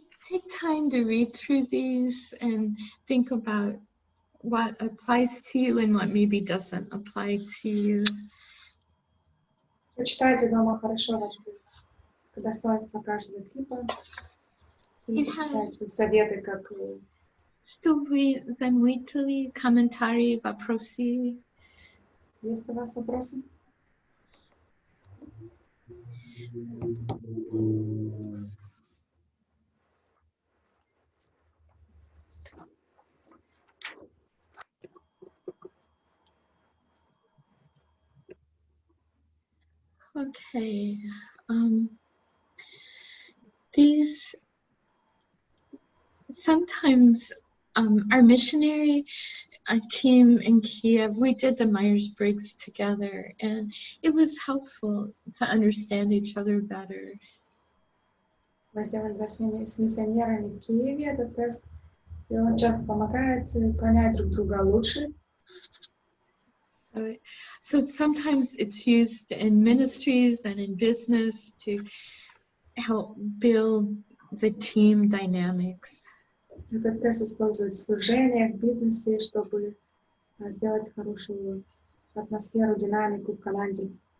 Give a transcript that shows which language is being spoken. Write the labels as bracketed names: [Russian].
[English] Take time to read through these and think about what applies to you and what maybe doesn't apply to you. [Russian] Прочитайте дома хорошо достоинства каждого типа и почитайте советы, как... Что вы заметили, комментарии, вопросы? Есть у вас вопросы? [English] Okay. These sometimes our missionary team in Kiev, we did the Myers-Briggs together, and it was helpful to understand each other better. [Russian] Мы сделали с миссионерами в Киеве этот тест, и он часто помогает понять друг друга лучше. [English] So sometimes it's used in ministries and in business to help build the team dynamics. [Russian] Этот тест используют в служениях, в бизнесе, чтобы сделать хорошую атмосферу, динамику в команде.